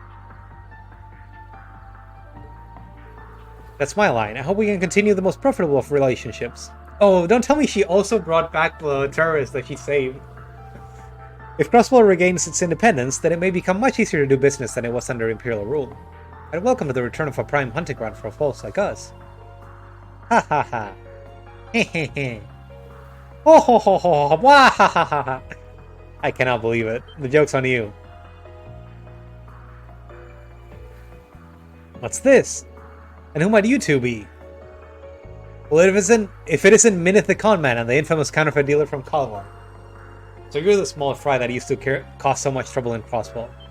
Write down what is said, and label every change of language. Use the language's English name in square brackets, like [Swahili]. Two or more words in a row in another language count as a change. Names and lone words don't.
[English] That's my line. I hope we can continue the most profitable of relationships. Oh, don't tell me she also brought back the terrorists that she saved. If Crossbow regains its independence, then it may become much easier to do business than it was under Imperial rule. I'd welcome the return of a prime hunting ground for folks like us. Ha ha ha. Hehehe. Ho ho ho ho. Wah ha ha ha ha. I cannot believe it. The joke's on you. What's this? And who might you two be? Well, if it isn't Minith the Conman and the infamous counterfeit dealer from Kalmar. So you're the small fry that used to cause so much trouble in Crossbow.